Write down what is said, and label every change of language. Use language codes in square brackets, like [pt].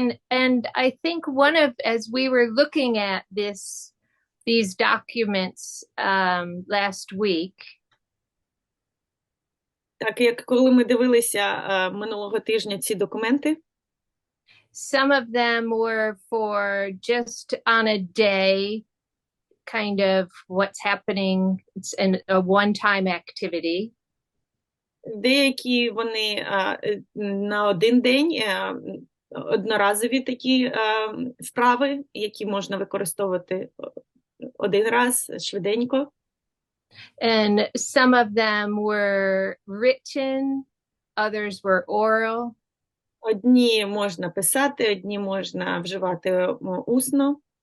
[en] and I think as we were looking at these documents last week. [uk] Так, як коли ми дивилися минулого тижня ці документи, [en] some of them were for just on a day, kind of what's happening. It's a one-time activity. [uk] Деякі вони на один день, одноразові такі вправи, які можна використовувати один раз, швиденько. [en] And some of them were written, others were oral. [uk] Одні можна писати, одні можна вживати усно.